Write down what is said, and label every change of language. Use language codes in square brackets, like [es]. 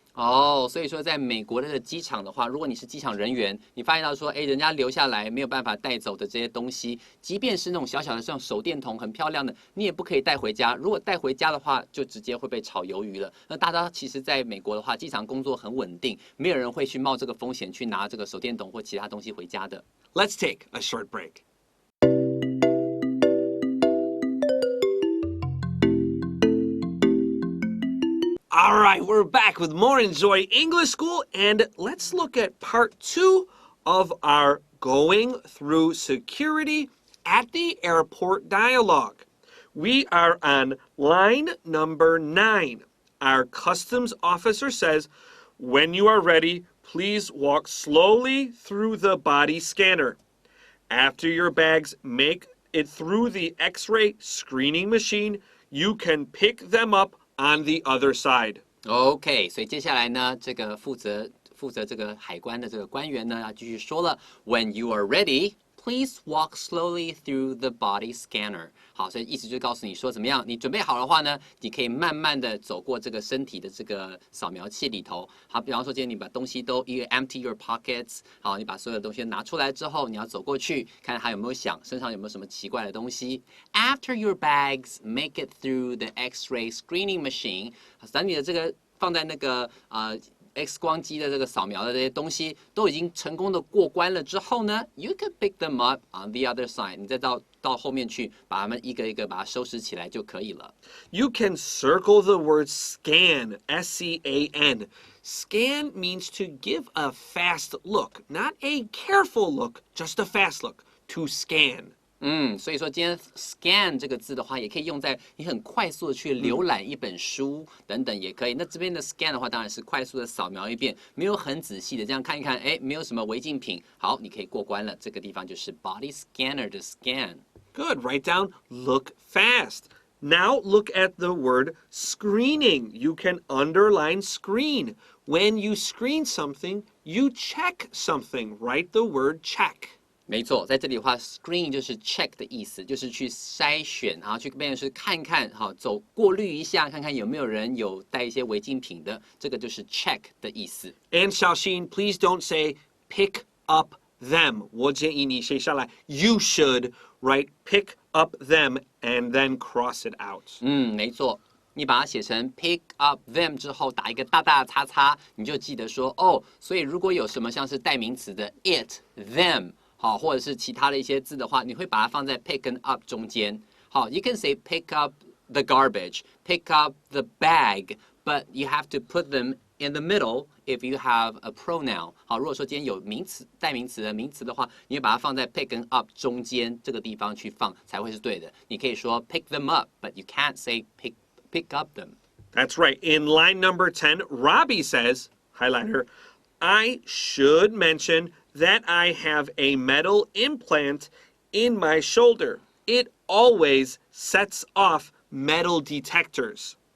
[zh] 哦，所以说在美国的机场的话，如果你是机场人员，你发现到说，哎，人家留下来没有办法带走的这些东西，即便是那种小小的像手电筒很漂亮的，你也不可以带回家。如果带回家的话，就直接会被炒鱿鱼了。那大家其实在美国的话，机场工作很稳定，没有人会去冒这个风险去拿这个手电筒或其他东西回家的。 [en] Let's take a short break. All right, we're back with more Enjoy English School, and let's look at part 2 of our Going Through Security at the Airport dialogue. We are on line number 9. Our customs officer says, when you are ready, please walk slowly through the body scanner. After your bags make it through the X-ray screening machine, you can pick them up on the other side. [zh] OK， 所以接下来呢，这个负责这个海关的这个官员呢，要继续说了 ， [en] When you are ready, please walk slowly through the body scanner。 [zh] 好，所以意思就是告诉你说怎么样，你准备好的话呢，你可以慢慢的走过这个身体的这个扫描器里头。好，比方说今天你把东西都 [en] empty your pockets， [zh] 好，你把所有的东西拿出来之后，你要走过去，看它有没有响，身上有没有什么奇怪的东西。 [en] After your bags make it through the X-ray screening machine， [zh] 等你的这个放在那个X 光机的这个扫描的这些东西都已经成功的过关了之后呢 ， [en] you can pick them up on the other side。 [zh] 你再到后面去，把它们一个一个把它收拾起来就可以了。 [en] You can circle the word scan, S-C-A-N. Scan means to give a fast look, not a careful look, just a fast look. To scan. [zh] 所以说今天 scan 这个字的话，也可以用在你很快速的去浏览一本书等等也可以。那这边的 scan 的话，当然是快速的扫描一遍，没有很仔细的这样看一看，哎，没有什么违禁品，好，你可以过关了。这个地方就是 body scanner 的 scan。 [en] Good. Write down look fast. Now look at the word screening. You can underline screen. When you screen something, you check something. Write the word check. [zh] 没错，在这里的话 ，screen 就是 check 的意思，就是去筛选，然后去变成是看看，好，走过滤一下，看看有没有人有带一些违禁品的，这个就是 check 的意思。 [en] And Xiaoxin, please don't say pick up them. [zh] 我建议你写下来 [en] You should write pick up them and then cross it out. [zh] 没错。你把它写成 pick up them 之后，打一个大大的叉叉，你就记得说哦，所以如果有什么像是代名词的 it、them。好，或者是其他的一些字的话，你会把它放在 pick 跟 up 中间。 [en] 好 ，you can say pick up the garbage, pick up the bag, but you have to put them in the middle if you have a pronoun. [zh] 好，如果说今天有名词、代名词的名词的话，你会把它放在 pick 跟 up 中间这个地方去放，才会是对的。你可以说 [en] pick them up, but you can't say pick up them. That's right. In line number 10, Robbie says, highlighter, I should mention that I have a metal implant in my shoulder. It always sets off metal detectors.